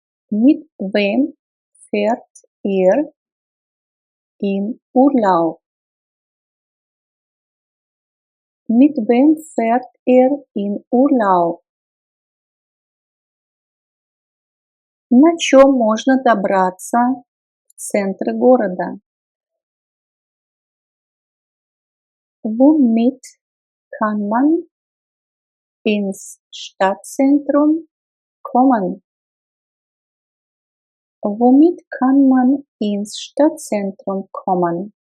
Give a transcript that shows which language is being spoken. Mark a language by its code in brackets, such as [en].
[de] Mit wem fährt er in Urlaub? Mit wem fährt er in Urlaub? [ru] На чем можно добраться в центр города? [de] Womit kann man ins Stadtzentrum kommen? Womit kann man ins Stadtzentrum kommen?